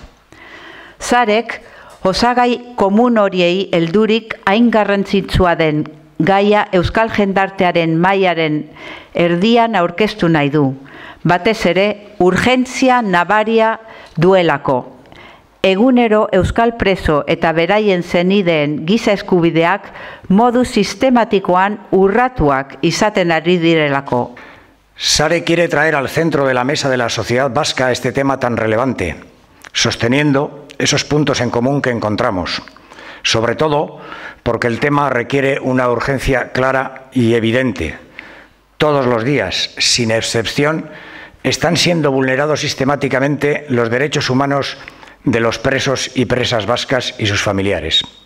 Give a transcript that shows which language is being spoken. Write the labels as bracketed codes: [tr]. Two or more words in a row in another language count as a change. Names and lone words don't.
[eu] Zarek, osagai komun horiei heldurik hain garrantzitsua den gaia euskal jendartearen mailaren erdian aurkeztu nahi du. Batez ere, urgentzia nabaria duelako. Egunero euskal preso eta beraien zenideen giza eskubideak modu sistematikoan urratuak izaten ari direlako. [es] Sare quiere traer al centro de la mesa de la sociedad vasca este tema tan relevante, sosteniendo esos puntos en común que encontramos, sobre todo porque el tema requiere una urgencia clara y evidente. Todos los días, sin excepción, están siendo vulnerados sistemáticamente los derechos humanos de los presos y presas vascas y sus familiares.